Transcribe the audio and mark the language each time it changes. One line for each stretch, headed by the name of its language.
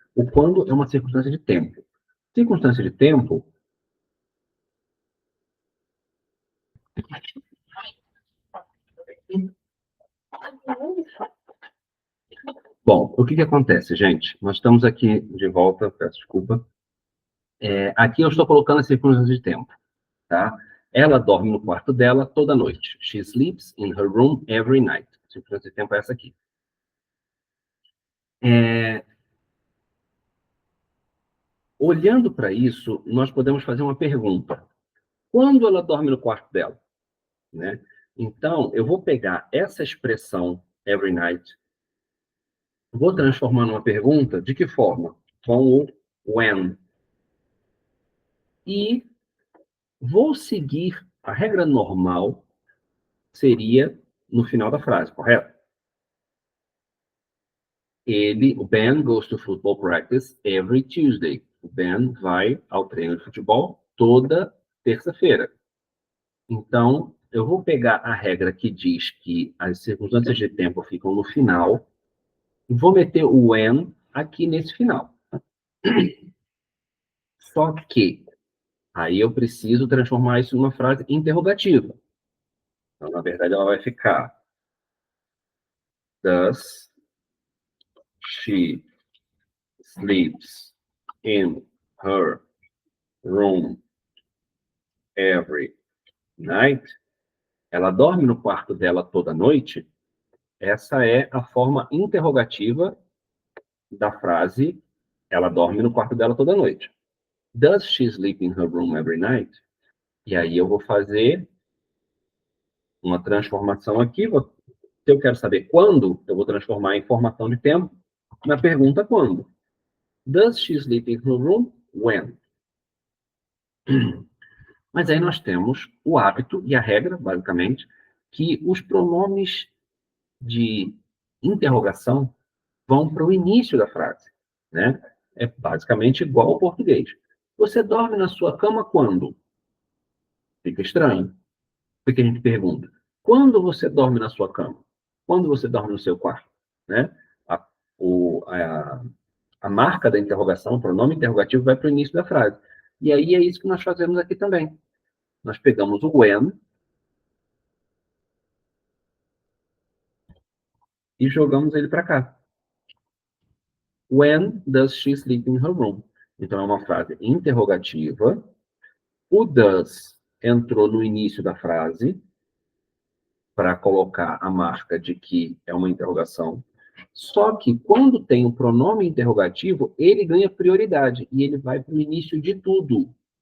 Portuguese: O quando é uma circunstância de tempo. Circunstância de tempo, bom, o que acontece, gente? Nós estamos aqui de volta, peço desculpa. Aqui eu estou colocando as circunstâncias de tempo, tá? Ela dorme no quarto dela toda noite.
English: She sleeps in her room every night.
Portuguese: A circunstância de tempo é essa aqui. Olhando para isso, nós podemos fazer uma pergunta. Quando ela dorme no quarto dela? Né? Então, eu vou pegar essa expressão
English: every night,
Portuguese: vou transformar numa pergunta, de que forma? Com o when. E vou seguir a regra normal, seria no final da frase, correto?
English: O Ben goes to football practice every Tuesday.
Portuguese: O Ben vai ao treino de futebol toda terça-feira. Então, eu vou pegar a regra que diz que as circunstâncias de tempo ficam no final e vou meter o when aqui nesse final. Só que aí eu preciso transformar isso numa frase interrogativa. Então, na verdade, ela vai ficar
English: Does she sleeps in her room every night?
Portuguese: Ela dorme no quarto dela toda noite? Essa é a forma interrogativa da frase ela dorme no quarto dela toda noite.
English: Does she sleep in her room every night?
Portuguese: E aí eu vou fazer uma transformação aqui. Se eu quero saber quando, eu vou transformar a informação de tempo na pergunta quando.
English: Does she sleep in her room? When?
Portuguese: Mas aí nós temos o hábito e a regra, basicamente, que os pronomes de interrogação vão para o início da frase, né? É basicamente igual ao português. Você dorme na sua cama quando? Fica estranho. Porque a gente pergunta, quando você dorme na sua cama? Quando você dorme no seu quarto? Né? A, o, a, a marca da interrogação, o pronome interrogativo, vai para o início da frase. E aí é isso que nós fazemos aqui também. Nós pegamos o when e jogamos ele para cá.
English: When does she sleep in her room?
Portuguese: Então, é uma frase interrogativa. O does entrou no início da frase para colocar a marca de que é uma interrogação. Só que quando tem um pronome interrogativo, ele ganha prioridade e ele vai para o início de tudo.